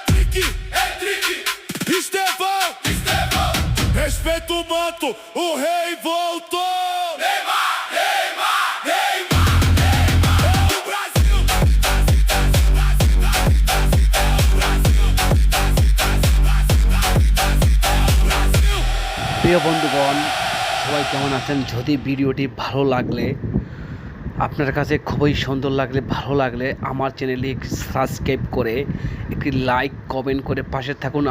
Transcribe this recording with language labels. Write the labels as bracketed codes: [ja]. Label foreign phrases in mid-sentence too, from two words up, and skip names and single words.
[pt] Henrique, Estevão, respeita o manto, o rei voltou. Neymar, Neymar, Neymar, Neymar. É o Brasil, [bn] প্রিয় বন্ধুগণ, সবাই কেমন আছেন? যদি ভিডিওটি ভালো লাগলে, আপনার কাছে খুবই সুন্দর লাগলে, ভালো লাগলে আমার চ্যানেলে সাবস্ক্রাইব করে একটি [en] like comment [bn] করে পাশে থাকুন।